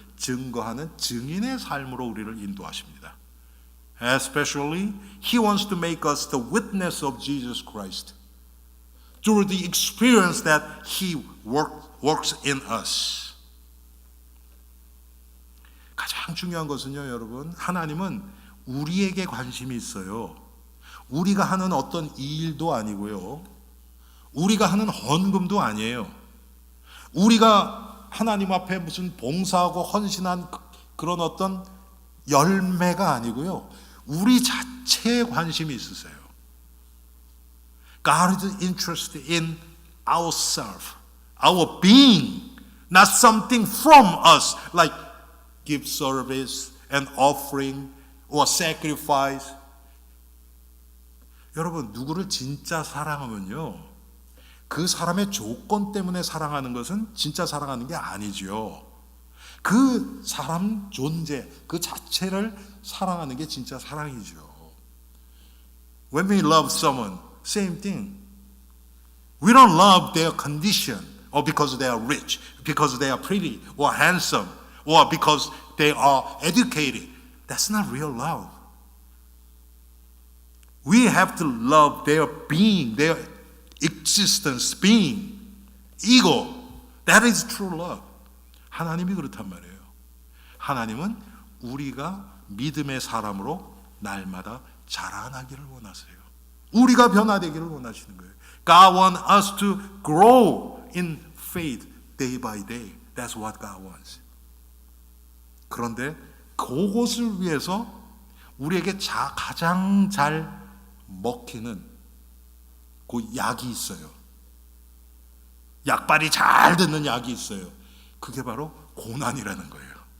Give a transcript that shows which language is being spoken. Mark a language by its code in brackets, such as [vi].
[ko] 증거하는 증인의 삶으로 우리를 인도하십니다. [en] Especially, He wants to make us the witness of Jesus Christ through the experience that He works in us. [ko] 가장 중요한 것은요, 여러분, 하나님은 우리에게 관심이 있어요. 우리가 하는 어떤 일도 아니고요, 우리가 하는 헌금도 아니에요. 우리가 하나님 앞에 무슨 봉사하고 헌신한 그런 어떤 열매가 아니고요, 우리 자체에 관심이 있으세요. [en] God is interested in ourselves, our being, not something from us like give service and offering or sacrifice. [ko] 여러분, 누구를 진짜 사랑하면요, 그 사람의 조건 때문에 사랑하는 것은 진짜 사랑하는 게 아니죠. 그 사람 존재, 그 자체를 사랑하는 게 진짜 사랑이죠. [en] When we love someone, same thing. We don't love their condition or because they are rich, because they are pretty or handsome, or because they are educated. That's not real love. We have to love their being, their existence, being, ego. That is true love. [ko] 하나님이 그렇단 말이에요. 하나님은 우리가 믿음의 사람으로 날마다 자라나기를 원하세요. 우리가 변화되기를 원하시는 거예요. [en] God wants us to grow in faith day by day. That's what God wants. [ko] 그런데 그것을 위해서 우리에게 가장 잘 먹히는 그 약이 있어요. 약발이 잘 듣는 약이 있어요. 그게 바로 고난이라는 거예요.